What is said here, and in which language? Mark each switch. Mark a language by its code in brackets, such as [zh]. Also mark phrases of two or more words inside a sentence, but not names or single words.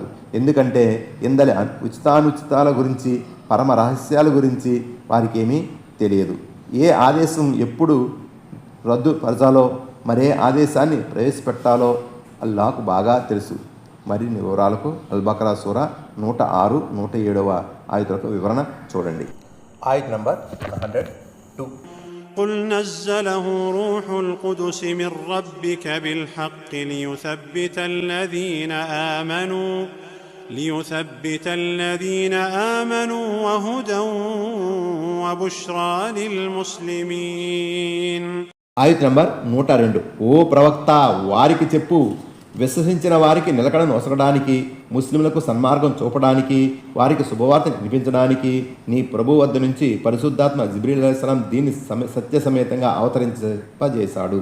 [te] ఎందుకంటే ఇందలి ఉచితానుచితాల గురించి, పరమ రహస్యాల గురించి వారికేమీ తెలియదు. ఏ ఆదేశం ఎప్పుడు రద్దుపరచాలో, మరే ఆదేశాన్ని ప్రవేశపెట్టాలో అల్లాహకు బాగా తెలుసు. మరిన్ని వివరాలకు అల్-బకరా సూరా 106, 107 ఆయతులకు వివరణ చూడండి. ఆయత్ నంబర్ 102. [ar] قل نزله روح القدس من ربك بالحق ليثبت الذين آمنوا وهدى وبشرى للمسلمين. [te] ఆయత్ నంబర్ 102. ఓ ప్రవక్త, వారికి చెప్పు, విశ్వసించిన వారికి నిలకడను ఒసగడానికి, ముస్లింలకు సన్మార్గం చూపడానికి, వారికి శుభవార్తను వినిపించడానికి నీ ప్రభు వద్ద నుంచి పరిశుద్ధాత్మ జిబ్రీల్ [ar] عليه السلام [te] దీన్ని సత్య సమేతంగా అవతరింపజేశాడు.